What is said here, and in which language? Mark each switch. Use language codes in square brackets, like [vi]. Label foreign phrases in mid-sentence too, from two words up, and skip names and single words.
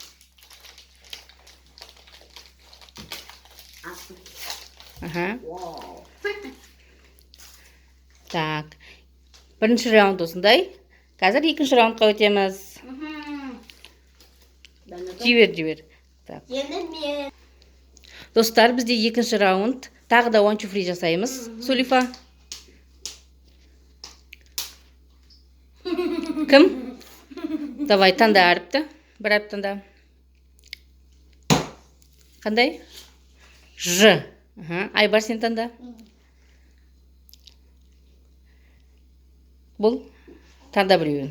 [kk] Так, бірінші раунд осындай. Қазір екінші раундқа өтеміз. Жібер. Достар, бізде екінші раунд. Тағы да [en] one two three [kk] жасаймыз. Сулифа. Кім? Давай, таңда әріпті. Бір әріп таңда. Қандай? Ж. Айбар, сен таңда. Бұл таңда біреуін.